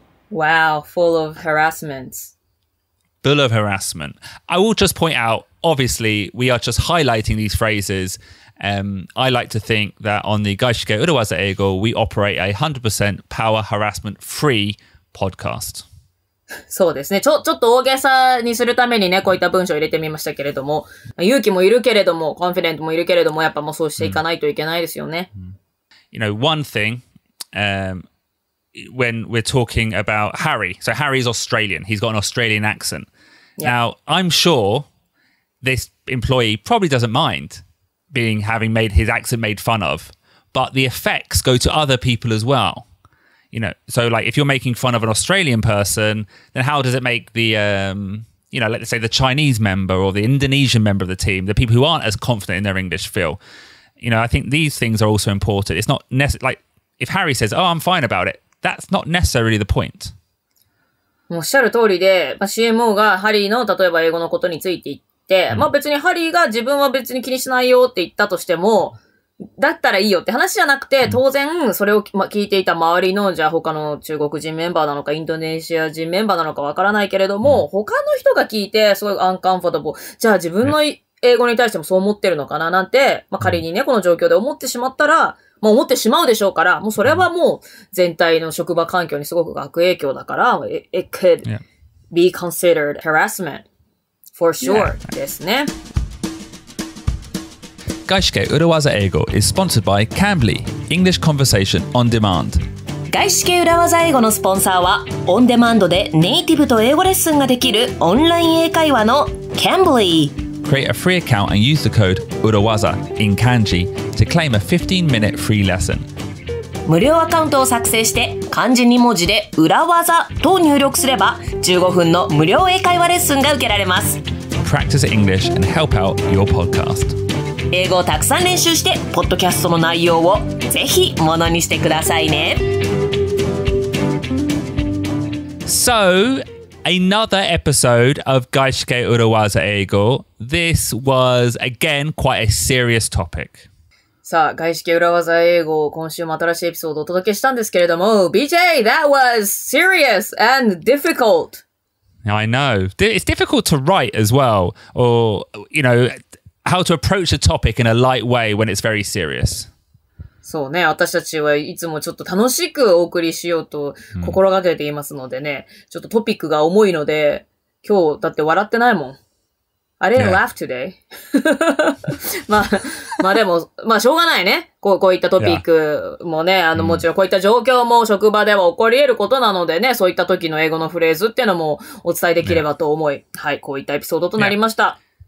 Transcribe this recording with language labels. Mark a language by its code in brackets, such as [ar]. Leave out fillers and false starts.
[en] Wow, full of harassments. Full of harassment. I will just point out, obviously, we are just highlighting these phrases. I like to think that on the 外資系裏技英語 we operate a 100% power harassment free podcast. [ja] そうですね。ちょっと大げさにするためにね、こういった文章を入れてみましたけれども、勇気もいるけれども、コンフィデントもいるけれども、やっぱもうそうしていかないといけないですよね。 [en] You know, one thing, when we're talking about Harry, so Harry's Australian, he's got an Australian accent. Yeah. Now, I'm sure this employee probably doesn't mind having made his accent made fun of, but the effects go to other people as well. You know, so like if you're making fun of an Australian person, then how does it make the, let's say the Chinese member or the Indonesian member of the team, the people who aren't as confident in their English feel? You know, I think these things are also important. It's not like if Harry says, "Oh, I'm fine about it," that's not necessarily the point. [ja] おっしゃる通りで、CMO がハリーの例えば英語のことについて言って、別にハリーが自分は別に気にしないよって言ったとしても、だったらいいよって話じゃなくて、当然それを聞いていた周りの、じゃあ他の中国人メンバーなのか、インドネシア人メンバーなのかわからないけれども、他の人が聞いて、すごいアンカンフォタブル。じゃあ自分の英語に対してもそう思ってるのかななんて、仮にね、この状況で思ってしまったら、もう思ってしまうでしょうから、もうそれはもう全体の職場環境にすごく悪影響だから、 [en] it could be considered harassment for sure [ja] ですね。 [en] 外資系裏技英語 is sponsored by Cambly English Conversation on Demand。 [ja] 外資系裏技英語のスポンサーは、オンデマンドでネイティブと英語レッスンができるオンライン英会話の Cambly。Create [en] a free account and use the code URAWAZA in kanji to claim a 15-minute free lesson. [ja] 無料アカウントを作成して漢字2文字で裏技と入力すれば15分の無料英会話レッスンが受けられます。 [en] Practice English and help out your podcast. [ja] 英語をたくさん練習してポッドキャストの内容をぜひものにしてくださいね。 [en] So, another episode of 外資系裏技英語. This was again quite a serious topic. [ja] さあ、外資系裏技英語、今週も新しいエピソードをお届けしたんですけれども、 [en] BJ, that was serious and difficult. I know. It's difficult to write as well, or, how to approach a topic in a light way when it's very serious. [ja] そうね、私たちはいつもちょっと楽しくお送りしようと心がけていますのでね、ちょっとトピックが重いので、今日だって笑ってないもん。 [en] I didn't laugh today. [ja] まあでも、しょうがないね。こういったトピックもね、もちろんこういった状況も職場では起こり得ることなのでね、そういった時の英語のフレーズっていうのもお伝えできればと思い、はい、こういったエピソードとなりました。